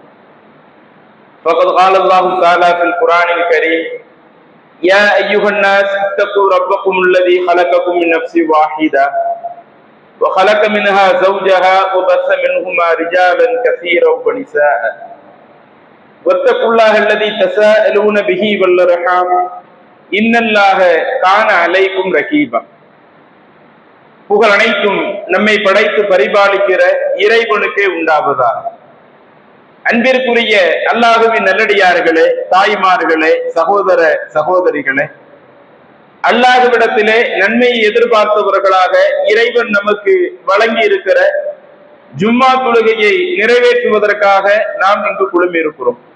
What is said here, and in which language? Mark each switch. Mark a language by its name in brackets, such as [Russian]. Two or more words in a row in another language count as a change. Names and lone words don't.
[Arabic] فقد قال الله تعالى في القرآن الكريم: يا أيها الناس اتقوا ربكم الذي خلقكم من نفس واحدة وخلق منها زوجها وبث منهما رجالا كثيرا ونساء واتقوا الله الذي تساءلون به والأرحام إن الله كان عليكم رقيبا. [Tamil] புகழ் அனைத்தும் நம்மை படைத்து பரிபாலிக்கிற இறைவனுக்கே உண்டாவதா. அன்பிற்குரிய அல்லாஹுவின் நல்லடியார்களே, தாய்மார்களே, சகோதர சகோதரிகளே, அல்லாஹ்விடத்திலே நன்மையை எதிர்பார்த்தவர்களாக இறைவன் நமக்கு வழங்கி இருக்கிற ஜும்மா தொழுகையை நிறைவேற்றுவதற்காக நாம் இங்கு குழுமி இருக்கிறோம்.